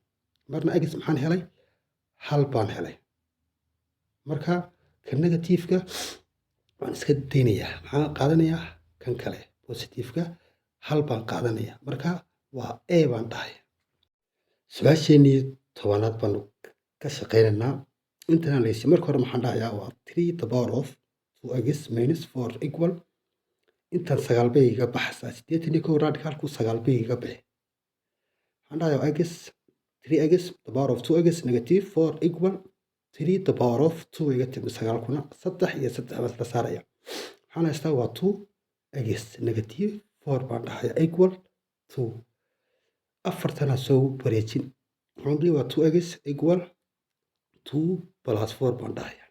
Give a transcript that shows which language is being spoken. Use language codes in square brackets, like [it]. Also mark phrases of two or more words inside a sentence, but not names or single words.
[so] Marna x maxaan helay hal baan helay. Marka kan negative-ka waan iska daynayaa. Maxaan qaadanayaa kan kale positive-ka hal baan qaadanayaa. Marka waa a baan dhahayaa. Su'aasheenii tobanaad baanu ka shaqeynaynaa. Intana la siiyay marka hore maxaan dhahayaa waa 3 [en] the power of 2x minus 4 equal [so] intan 9 bay iga baxaysaa 81 radicalku 9 bay iga bixi. Waxaan dhahayaa x 3x [en] the power of 2x negative 4 equal [so] 3 [en] the power of 2 [so] iga timid 9 kuna 3 iyo 3 baan la saaraya. Waxaan haystaa waa 2x negative 4 baan dhahayaa equal 2. Afartana soo wareejin. Waxaan dhihi waa 2x [en] equal 2 plus 4 [so] baan dhahayaa.